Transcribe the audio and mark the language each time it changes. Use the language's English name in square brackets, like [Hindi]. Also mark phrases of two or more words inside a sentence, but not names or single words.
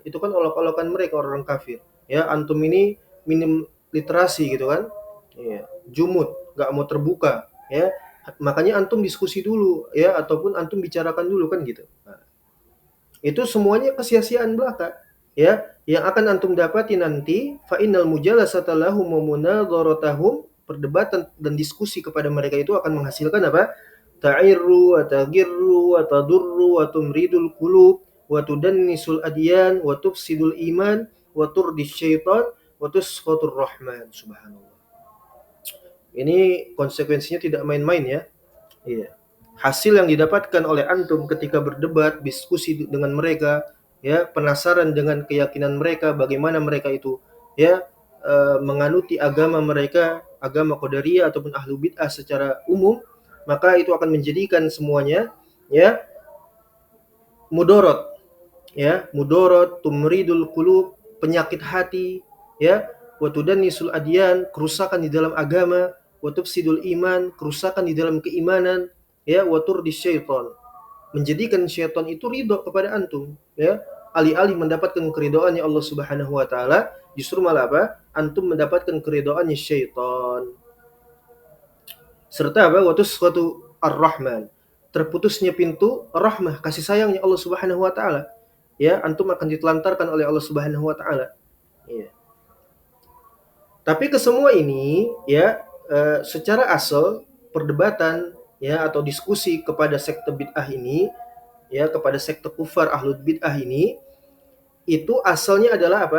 [Indonesian] Itu kan olok-olokan mereka orang kafir. Ya, antum ini minim literasi gitu kan? Ya, jumud, nggak mau terbuka, ya. Makanya antum diskusi dulu, ya, ataupun antum bicarakan dulu kan gitu. Nah, itu semuanya kesia-siaan belaka, ya. Yang akan antum dapati nanti [Arabic] فإن المجالسة لهم ومناظرتهم, [Indonesian] perdebatan dan diskusi kepada mereka itu akan menghasilkan apa? [Arabic] تعر وتغر وتضر وتمرض القلوب وتدنس الأديان وتفسد الإيمان وترضي الشيطان وتسقط الرحمن. [Indonesian] Subhanallah. Ini konsekuensinya tidak main-main, ya. Iya. Hasil yang didapatkan oleh antum ketika berdebat, diskusi dengan mereka, ya, penasaran dengan keyakinan mereka, bagaimana mereka itu, ya, menganuti agama mereka, agama Qadariyah ataupun Ahlu Bid'ah secara umum, maka itu akan menjadikan semuanya, ya, mudorot, ya, mudorot, [Arabic] تمرض القلوب, [Indonesian] penyakit hati, ya, [Arabic] وتدنس الأديان, [Indonesian] kerusakan di dalam agama, [Arabic] وتفسد الإيمان, [Indonesian] kerusakan di dalam keimanan, ya, [Arabic] وترضي الشيطان, [Indonesian] menjadikan syaitan itu ridho kepada antum, ya. Alih-alih mendapatkan keridhoannya Allah [Arabic] سبحانه وتعالى, [Indonesian] justru malah apa? Antum mendapatkan keridhoannya syaitan. Serta apa? [Arabic] وتسقط الرحمن, [Indonesian] terputusnya pintu rahmah, kasih sayangnya Allah [Arabic] سبحانه وتعالى. [Indonesian] Ya, antum akan ditelantarkan oleh Allah [Arabic] سبحانه وتعالى. [Indonesian] Ya. Tapi kesemua ini, ya, secara asal perdebatan, ya, atau diskusi kepada sekte bid'ah ini, ya, kepada sekte kufar ahlul bid'ah ini, itu asalnya adalah apa?